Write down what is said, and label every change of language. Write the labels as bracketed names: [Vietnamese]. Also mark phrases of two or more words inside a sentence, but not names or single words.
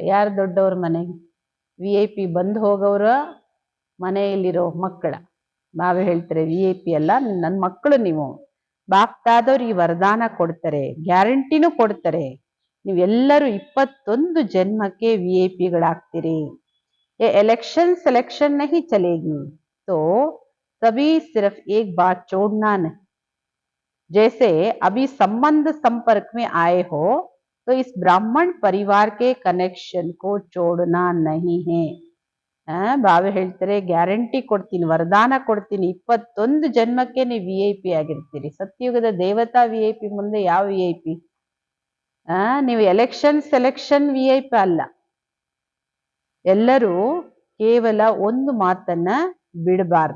[Kannada] ಯಾರು ದೊಡ್ಡವ್ರ ಮನೆಗೆ ವಿಐಪಿ ಬಂದು ಹೋಗೋರ ಮನೆಯಲ್ಲಿರೋ ಮಕ್ಕಳ ನಾವೇ ಹೇಳ್ತಾರೆ ವಿಐಪಿ ಅಲ್ಲ, ನನ್ನ ಮಕ್ಕಳು ನೀವು. ಬಾಪ್ ದಾದವ್ರು ಈ ವರದಾನ ಕೊಡ್ತಾರೆ, ಗ್ಯಾರಂಟಿನೂ ಕೊಡ್ತಾರೆ. ನೀವೆಲ್ಲರೂ 21 ಜನ್ಮಕ್ಕೆ VIP ಗಳಾಗ್ತೀರಿ. [Hindi] ये [English] election selection [Hindi] नहीं चलेगी, तो तभी सिर्फ एक बात छोड़ना नहीं. जैसे अभी संबंध संपर्क में आए हो, तो इस ब्राह्मण परिवार के कनेक्शन को छोड़ना नहीं है. [Kannada] ಬಾಬಾ ಹೇಳ್ತಾರೆ, ಗ್ಯಾರಂಟಿ ಕೊಡ್ತೀನಿ, ವರದಾನ ಕೊಡ್ತೀನಿ, 21 ಜನ್ಮಕ್ಕೆ ನೀವು VIP ಆಗಿರ್ತೀರಿ. ಸತ್ಯುಗದ ದೇವತಾ VIP ಮುಂದೆ ಯಾವ VIP? ನೀವು [English] election selection VIP [Kannada] ಅಲ್ಲ. ಎಲ್ಲರೂ ಕೇವಲ ಒಂದು ಮಾತನ್ನ ಬಿಡಬಾರ್ದು.